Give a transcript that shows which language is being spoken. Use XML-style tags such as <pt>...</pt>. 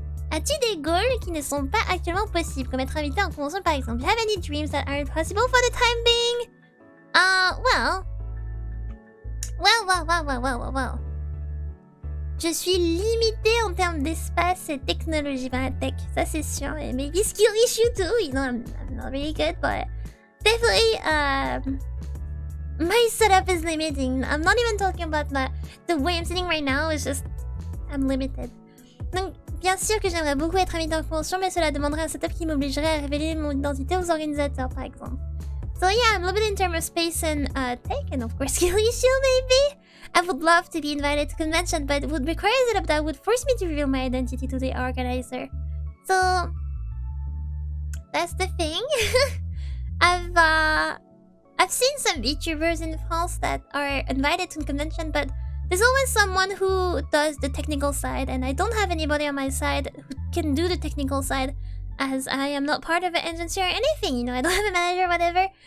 <fr>As-tu des goals qui ne sont pas actuellement possibles, comme être invité en convention par exemple?</fr> <en>Do you have any dreams that aren't possible for the time being? Well.</en> <fr>Je suis limitée en termes d'espace et technologie dans la tech, ça c'est sûr.</fr> <en>Et maybe skill issue too, I'm not really good, but definitely, my setup is limiting. I'm not even talking about the way I'm sitting right now, it's just, I'm limited.</en> <fr>Donc, bien sûr que j'aimerais beaucoup être invitée en convention, mais cela demanderait un setup qui m'obligerait à révéler mon identité aux organisateurs, par exemple.</fr> <en>So yeah, I'm limited in terms of space and tech, and of course skill issue maybe. I would love to be invited to convention, but it would require a setup that would force me to reveal my identity to the organizer. So that's the thing. I've seen some VTubers in France that are invited to convention, but there's always someone who does the technical side, and I don't have anybody on my side who can do the technical side, as I am not part of an agency or anything, I don't have a manager or whatever.</en>